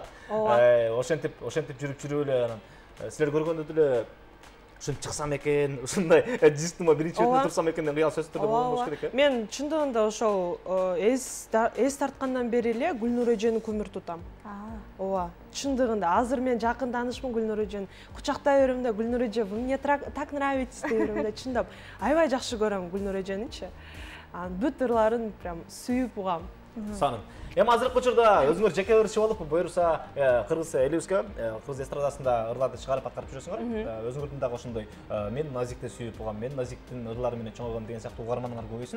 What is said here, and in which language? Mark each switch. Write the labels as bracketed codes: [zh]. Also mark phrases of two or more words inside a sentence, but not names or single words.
[ky] Ошентип жүрүп эле анан силер көргөндө деле ушинтип чыксам экен, ушундай дисктин биринчи бетинде турсам экен деген кыял сөздөр болбош керек. Мен чындыгында ошол эс тарткандан бери эле Гүлнур эжени көмүр тутам. Ооба, чындыгында азыр мен жакын таанышмын Гүлнур эжени. Кучактай берем да, Гүлнур эже, [ru] вы мне так нравитесь [ky] деп берем да, чындап. Аябай жакшы көрөм Гүлнур эженичи. Бүт ырларын прям сүйүп угам. Саным. Эми азыркы учурда өзүңөр жеке ырчы болуп, буюрса кыргыз элибизге, кыргыз эстрадасында ырларды чыгарып аткарып жүрөсүңөр. Өзүңөрдүн дагы ошондой мен Назикти сүйүп угам, мен Назиктин ырлары менен чоңойгом деген сыяктуу угарманыңар көбөйсүн.